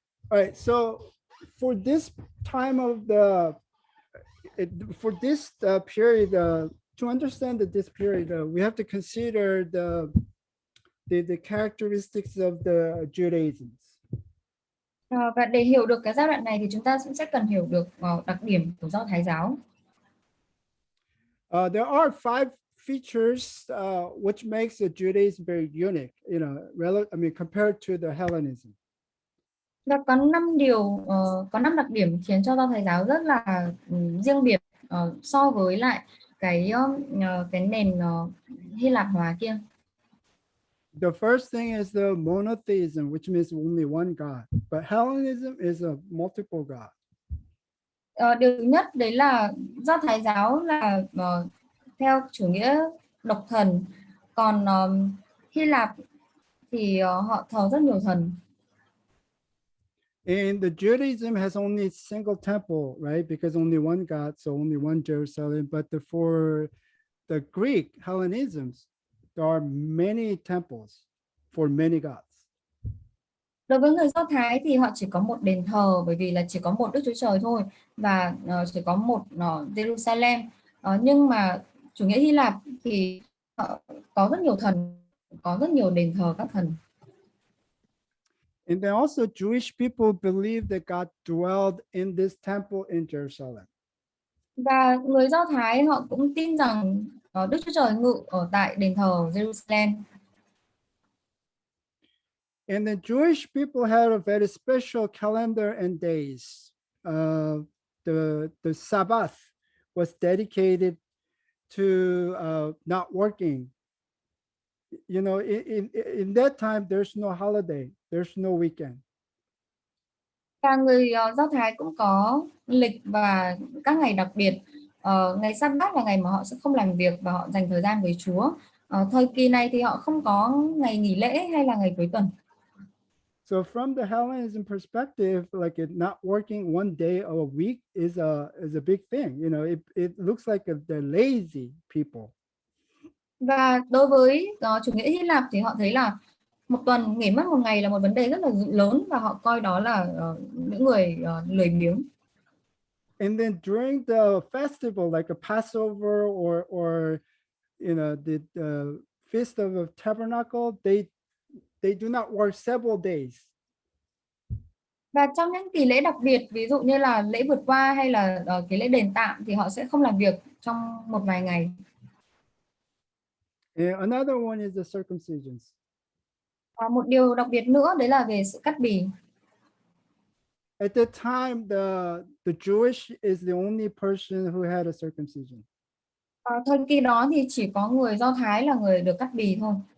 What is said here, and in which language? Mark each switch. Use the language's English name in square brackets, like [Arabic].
[English] All right, so for this time of for this period, to understand this period, we have to consider the characteristics of the Judaisans. [Vietnamese] Và để hiểu được cái giai đoạn này thì chúng ta cũng sẽ cần hiểu được đặc điểm của Do Thái giáo. [English] There are 5 features which makes the Judaism very unique, compared to the Hellenism. [Vietnamese] Và có 5 điều, có 5 đặc điểm khiến cho Do Thái giáo rất là riêng biệt so với lại cái nền Hy Lạp hóa kia. [English] The first thing is the monotheism, which means only one God, but Hellenism is a multiple God. [Vietnamese] Điều thứ nhất đấy là Do Thái giáo là theo chủ nghĩa độc thần, còn Hy Lạp thì họ thờ rất nhiều thần. [English] And the Judaism has only single temple, right? Because only one God, so only one Jerusalem. But for the Greek Hellenisms, there are many temples for many gods. [Vietnamese] Đối với người Do Thái thì họ chỉ có một đền thờ bởi vì là chỉ có một Đức Chúa Trời thôi và chỉ có một Jerusalem. Nhưng mà chủ nghĩa Hy Lạp thì có rất nhiều thần, có rất nhiều đền thờ các thần. [English] And then also Jewish people believe that God dwelled in this temple in Jerusalem. [Vietnamese] Và người Do Thái họ cũng tin rằng Đức Chúa Trời ngự ở tại đền thờ Jerusalem. [English] And the Jewish people had a very special calendar and days. The Sabbath was dedicated to not working. In that time, there's no holiday, there's no weekend. [Vietnamese] Và người Do Thái cũng có lịch và các ngày đặc biệt. Ngày Sa-bát là ngày mà họ sẽ không làm việc và họ dành thời gian với Chúa. Thời kỳ này thì họ không có ngày nghỉ lễ hay là ngày cuối tuần. [English] So from the Hellenism perspective, like not working one day of a week is a big thing. It looks like the lazy people. [Vietnamese] Và đối với chủ nghĩa Hy Lạp thì họ thấy là một tuần nghỉ mất một ngày là một vấn đề rất là lớn và họ coi đó là những người lười biếng. [English] And then during the festival, like a Passover or the Feast of the Tabernacle, they do not work several days. [Vietnamese] Và trong những kỳ lễ đặc biệt, ví dụ như là lễ vượt qua hay là kỳ lễ đền tạm thì họ sẽ không làm việc trong một vài ngày. [English] And another one is the circumcisions. [Vietnamese] Một điều đặc biệt nữa đấy là về sự cắt bì. [English] At the time, the Jewish is the only person who had a circumcision. [Vietnamese] Thời kỳ đó thì chỉ có người Do Thái là người được cắt bì thôi.